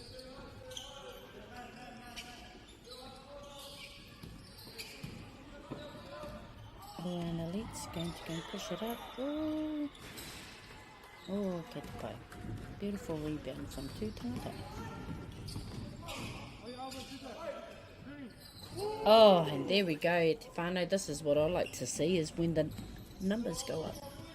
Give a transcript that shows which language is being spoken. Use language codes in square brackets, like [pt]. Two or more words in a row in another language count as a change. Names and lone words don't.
[en] And elites going to go and push it up. [mi] Oh, oh, kei te pai. [en] Beautiful rebound from two tangata. Oh, and there we go. [mi] Te whānau, [en] this is what I like to see, is when the numbers go up.